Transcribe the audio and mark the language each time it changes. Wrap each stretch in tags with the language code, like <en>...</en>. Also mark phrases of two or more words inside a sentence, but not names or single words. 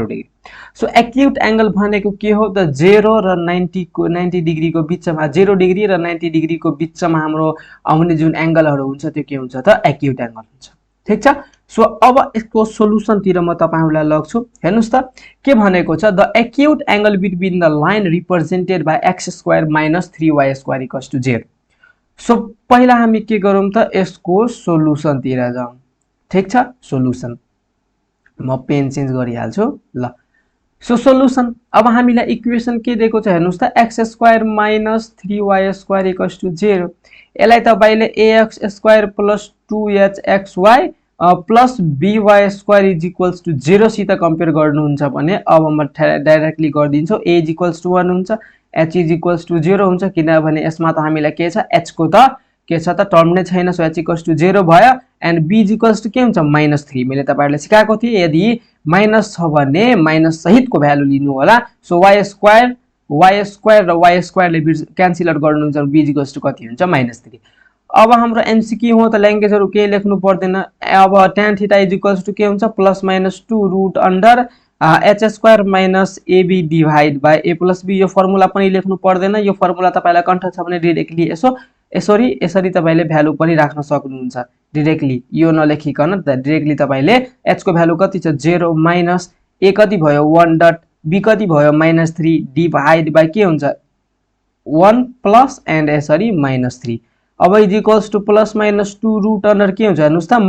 <en>degree so acute angle</en> <ne>भनेको के हो त 0 र 90 डिग्री को बीचमा 0 डिग्री र 90 डिग्री को बीचमा हाम्रो आउने जुन एंगलहरु हुन्छ त्यो के हुन्छ त</ne> <en>acute angle</en> <ne>हुन्छ ठीक छ सो अब यसको सोलुसन तिर म तपाईहरुलाई लग्छु हेर्नुस् त के भनेको छ</ne> <en>the acute angle between the line represented by x square minus 3y square 0</en> <ne>सो पहिला हामी के गरौँ त यसको सोलुसन तिर जाउँ ठीक छ सोलुसन म</ne> <en>pen change</en> <ne>गरिहाल्छु ल</ne> <en>so solution</en> <ne>अब हामीलाई इक्वेसन के दिएको छ हेर्नुस् त</ne> <en>x square minus 3y square 0</en> <ne>यसलाई तपाईले ax</ne> <en>square plus 2hxy plus by square is equals to 0</en> <ne>सित कम्पेयर गर्नुहुन्छ भने अब म डाइरेक्टली गर्दिन्छु</ne> <en>a is equals to 1</en> <ne>हुन्छ</ne> <en>h is equals to 0</en> <ne>हुन्छ किनभने यसमा त हामीलाई के छ h को त के छ त टर्म नै छैन</ne> <en>so h equals to 0</en> <ne>भयो</ne> <en>and b is equals to</en> <ne>के हुन्छ -3 मैले तपाईहरुलाई सिकाएको थिए यदि माइनस छ भने माइनस सहितको भ्यालु लिनु होला</ne> <en>so y square</en> <ne>र y स्क्वायर ले</ne> <en>cancel out</en> <ne>गर्नुहुन्छ</ne> <en>b is equals to</en> <ne>कति हुन्छ -3 अब हाम्रो एमसीक्यू हो त ल्याङ्ग्वेजहरु के लेख्नु पर्दैन अब</ne> <en>tan theta is equals to</en> <ne>के हुन्छ</ne> <en>plus minus 2 root under h square minus ab divide by a plus b</en> <ne>यो फर्मुला पनि लेख्नु पर्दैन यो फर्मुला तपाईलाई कन्ठ छ भने डाइरेक्टली यसरी तपाईले भ्यालु पनि राख्न सक्नुहुन्छ डाइरेक्टली यो नलेखिकन डाइरेक्टली तपाईले h को भ्यालु कति छ 0 माइनस a कति भयो 1 डट b कति भयो -3</ne> <en>divide by</en> <ne>के हुन्छ</ne> <en>1 plus and</en> <ne>यसरी -3 अब</ne> <en>is equals to plus minus 2 root under</en> <ne>के हुन्छ हेर्नुस् त</ne>